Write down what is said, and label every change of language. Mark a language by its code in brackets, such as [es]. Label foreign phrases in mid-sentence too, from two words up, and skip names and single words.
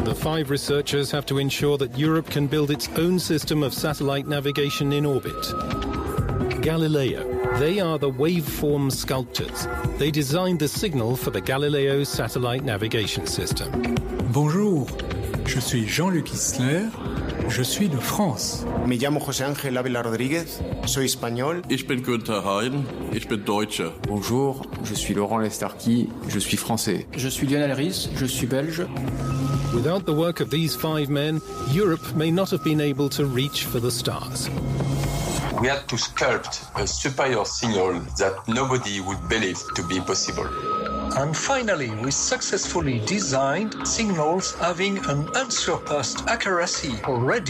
[en] 5 researchers have to ensure that Europe can build its own system of satellite navigation in orbit. Galileo. They are the waveform sculptors. They designed the signal for the Galileo satellite navigation system. [fr] Bonjour, je suis Jean-Luc Isler, je suis de France. [es] Me llamo José Ángel Ávila Rodríguez, soy español. [de] Ich bin Günther Hein, ich bin Deutscher. [fr] Bonjour, je suis Laurent Lestarki, je suis français. Je suis Lionel Ries, je suis belge. [en] Without the work of these 5 men, Europe may not have been able to reach for the stars. We had to sculpt a superior signal that nobody would believe to be possible. And finally, we successfully designed signals having an unsurpassed accuracy already.